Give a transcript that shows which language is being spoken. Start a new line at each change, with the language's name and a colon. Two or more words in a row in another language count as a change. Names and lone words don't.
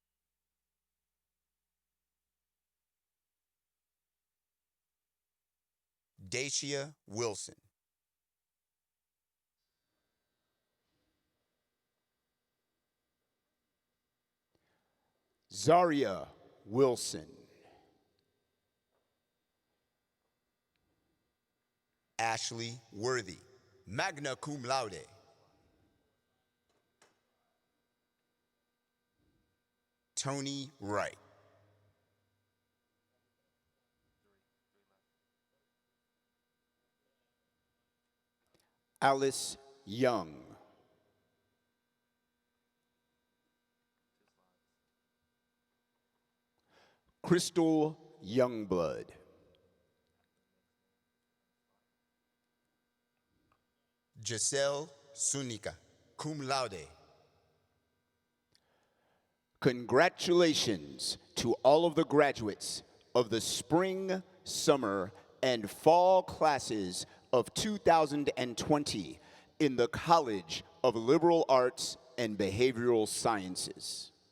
English: Dacia Wilson. Zaria Wilson. Ashley Worthy,
Latin: magna cum laude.
English: Tony Wright. Alice Young. Crystal Youngblood. Giselle Sunica,
Latin: cum laude.
English: Congratulations to all of the graduates of the spring, summer, and fall classes of 2020 in the College of Liberal Arts and Behavioral Sciences.